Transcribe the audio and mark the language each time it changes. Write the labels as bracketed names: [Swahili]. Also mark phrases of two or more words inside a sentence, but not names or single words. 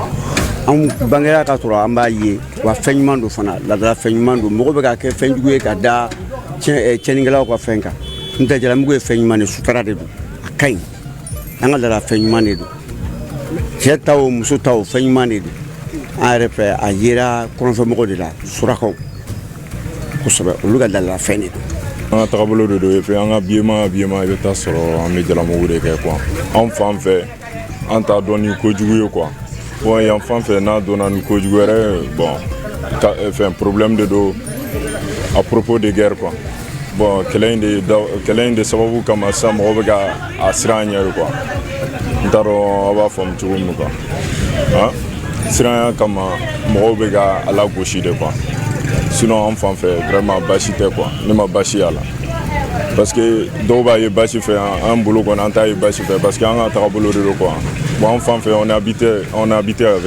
[Bambara] An bangera ka sɔrɔ an b'a ye wa fɛn ɲuman don fana ladala fɛn ɲuman don mɔgɔ bɛ ka kɛ fɛn jugu ye ka da cɛnnikɛlaw ka fɛn kan n tɛ jalamugu ye fɛn ɲuman de sutura de don a ka ɲi an ka ladala fɛn ɲuman de don cɛ ta o muso ta o fɛn ɲuman de don an yɛrɛ fɛ a yera kɔnɔfɛmɔgɔw de la surakaw kosɛbɛ olu ka ladala fɛn de don. An ka tagabolo de don [French] et puis [Bambara] an ka biema i bɛ taa sɔrɔ an bɛ jalamugu de kɛ quoi an fan fɛ an t'a dɔn ni kojugu ye quoi. Bon, yan fan fɛ n'a donna ni kojugu yɛrɛ bon fɛn problème de do [French] à propos de guerre quoi [Bambara] bon kelen de sababu kama sa mɔgɔ bɛ ka a siran ɲɛ quoi n t'a dɔn a b'a faamu cogo min quoi siranya kama mɔgɔw bɛ ka a lagosi de [French] quoi sinon [Bambara] an fan fɛ vraiment basi tɛ quoi ne ma basi y'a la [French] parce que [Bambara] dɔw b'a ye basi fɛ an bolo kɔni an t'a ye basi fɛ [French] parce que [Bambara] an ka tagabolo de don quoi bon an fan fɛ [French] on a habité avec